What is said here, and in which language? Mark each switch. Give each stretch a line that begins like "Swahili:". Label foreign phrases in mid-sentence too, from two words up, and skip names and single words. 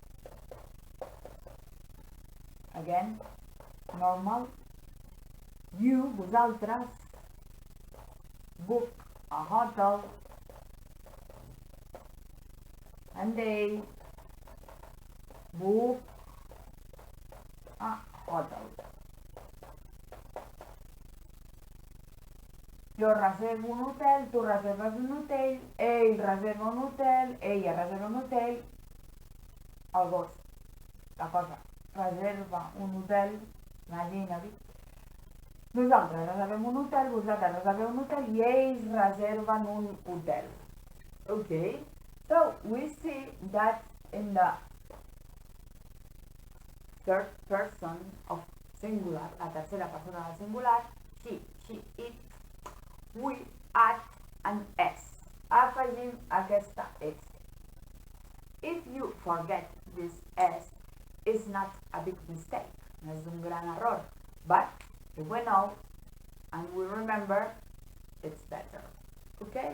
English: Again, normal. You, vosaltres, book a hotel. And they book a hotel.
Catalan: Jo reservo un hotel, tu reserves un hotel, ell reserva un hotel, ella reserva un hotel, el gos, la cosa, reserva un hotel, imagina-t'hi. Nosaltres reservem un hotel, vosaltres reserveu un hotel i ells reserven un hotel.
English: Okay, so we see that in the third person of singular,
Catalan: la tercera persona del singular,
English: he, she, it, we add an S.
Catalan: Afegim aquesta S.
English: If you forget this S, it's not a big mistake.
Catalan: No és un gran error.
English: But if we know and we remember, it's better. Okay?